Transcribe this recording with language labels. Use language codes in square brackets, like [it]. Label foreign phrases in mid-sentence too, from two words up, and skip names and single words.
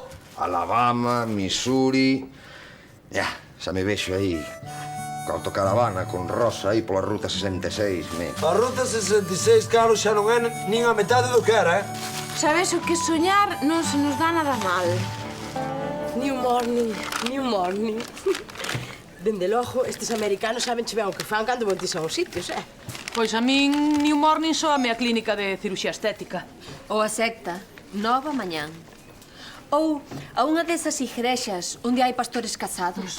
[gl] Alabama, Missouri... Xa me vexo aí, coa autocaravana con Rosa aí pola Ruta 66, A Ruta 66, Carlos, xa non é nin a metade do que era, Sabes o que soñar non se nos dá nada mal. New morning. Dende logo, estes americanos saben che ben o que fan cando bautizan os sitios, Pois a min New Morning soame a clínica de cirurxía estética. Ou a secta, Nova Mañán. Ou a unha desas igrexas onde hai pastores casados.